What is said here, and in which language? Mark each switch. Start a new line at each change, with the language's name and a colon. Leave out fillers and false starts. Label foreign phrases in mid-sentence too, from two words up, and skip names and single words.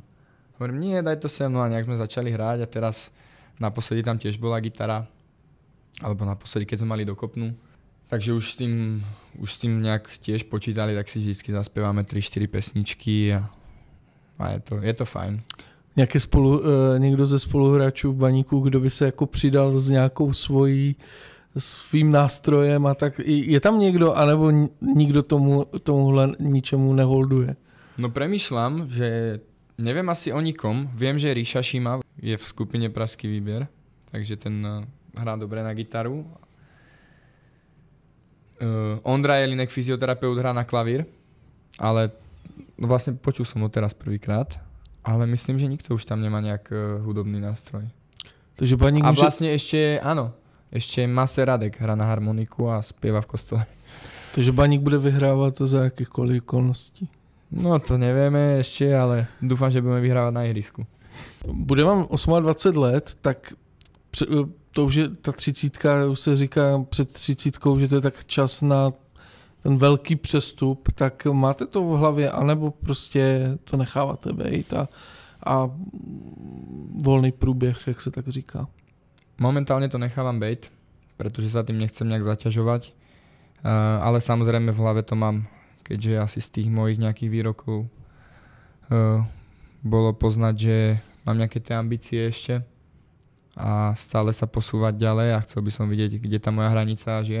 Slovak: Hovorím, nie, daj to sem, no a nejak sme začali hrať a teraz naposledy tam tiež bola gitara, alebo naposledy, keď sme mali dokopnú. Takže už s tým nejak tiež počítali, tak si vždy zaspievame 3-4 pesničky a je to fajn.
Czech: Někdo ze spoluhráčů v Baníku, kdo by se jako přidal s nějakou svým nástrojem a tak. Je tam někdo, anebo nikdo tomuhle ničemu neholduje?
Slovak: No premýšľam, že neviem asi o nikom. Viem, že Ríša Šíma je v skupine Pražský výber, takže ten hrá dobre na gitaru. Ondra Jelinek, fyzioterapeut, hrá na klavír, ale vlastne počul som ho teraz prvýkrát. Ale myslím, že nikto už tam nemá nejak hudobný nástroj. Takže Baník a vlastne ešte Mase Radek hrá na harmoniku a spieva v kostole. Takže Baník bude vyhrávať to za akýchkoľvek okolností. No to nevieme ešte, ale dúfam, že budeme vyhrávať na ihrisku.
Czech: Bude vám 28 let, tak to už je ta 30, už se říká před 30, že to je tak čas na ten velký přestup, tak máte to v hlavě, anebo prostě to necháváte bejt a volný průběh, jak se tak říká?
Slovak: Momentálne to nechávam bejt, pretože sa tým nechcem nejak zaťažovať, ale samozrejme v hlave to mám, keďže asi z tých mojich nejakých výrokov bolo poznať, že mám nejaké tie ambície ešte a stále sa posúvať ďalej a chcel by som vidieť, kde tá moja hranica až je.